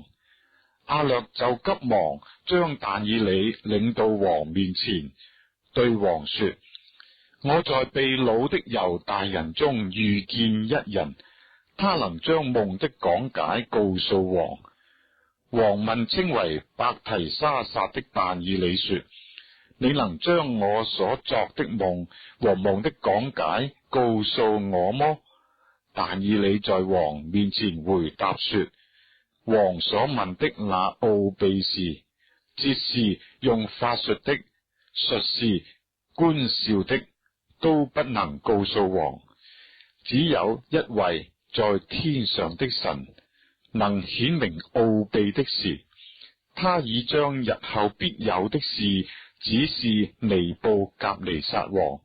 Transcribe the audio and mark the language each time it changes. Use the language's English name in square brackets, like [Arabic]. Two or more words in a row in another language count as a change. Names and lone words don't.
[Chinese] 亞略就急忙將但以理領到王面前，對王說：我在被擄的猶大人中遇見一人，他能將夢的講解告訴王。王問稱為伯提沙撒的但以理說：你能將我所作的夢和夢的講解告訴我麼？但以理在王面前回答說：王所問的那奧秘事，哲士用法術的、術士觀兆的，都不能告訴王。只有一位在天上的神能顯明奧秘的事，他已將日後必有的事指示尼布甲尼撒王。